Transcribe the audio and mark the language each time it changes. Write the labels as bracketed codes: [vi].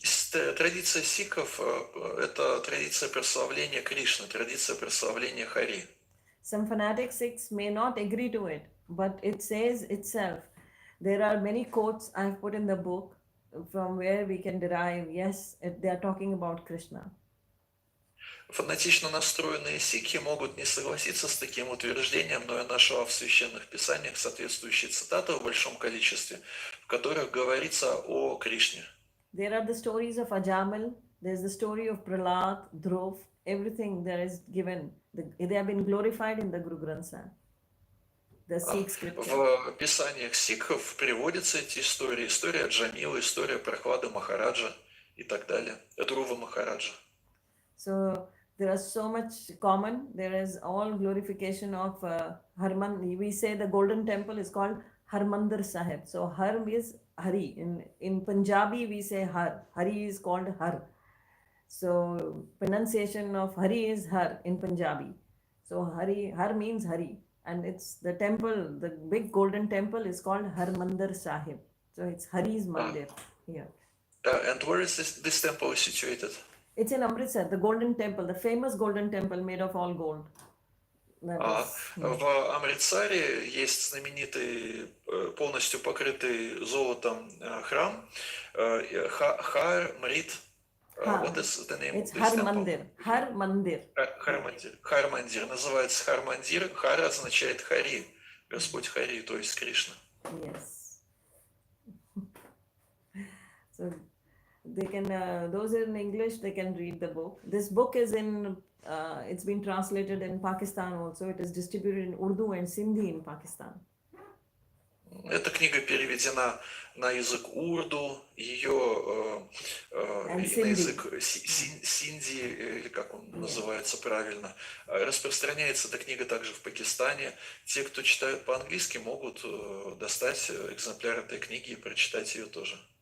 [ru] Традиция сикхов – это традиция прославления Кришны, традиция прославления Хари. [en] Some fanatic Sikhs may not agree to it, but it says itself. There are many quotes I've put in the book from where we can derive, yes, they are talking about Krishna. [ru] Фанатично настроенные сикхи могут не согласиться с таким утверждением, но я нашел в священных писаниях соответствующие цитаты в большом количестве, в которых говорится о Кришне. [en] There are the stories of Ajamal, there's the story of Prahlad, Dhruv, everything there is given. They have been glorified in the Guru Granth Sahib, the Sikh scripture. [ru] В писаниях сикхов приводятся эти истории. История Джамила, история Прохлады Махараджа и так далее. Друва Махараджа. [en] So there is so much common. There is all glorification of Harman. We say the Golden Temple is called Harmandir Sahib. So Har is Hari. In Punjabi we say Har. Hari is called Har. So pronunciation of Hari is Har in Punjabi. So Har means Hari. And it's the temple, the big golden temple is called Harmandir Sahib. So it's Hari's Mandir here. And where is this temple situated? It's in Amritsar, the golden temple, the famous golden temple made of all gold. [ru] В Амритсаре есть знаменитый, полностью покрытый золотом храм Хар Мрит. [en] What is the name It's of this temple? Harmandir. Harmandir. [ru] Хармандир. Хармандир. Называется Хармандир. Хар означает Хари. Господь Хари, то есть Кришна. Yes. [en] So they can, those in English, they can read the book. This book is in, it's been translated in Pakistan also. It is distributed in Urdu and Sindhi in Pakistan. [ru] Эта книга переведена на язык урду, ее на язык синди, или как он называется правильно. Распространяется эта книга также в Пакистане. Те, кто читают по-английски, могут достать экземпляр этой книги и прочитать ее тоже.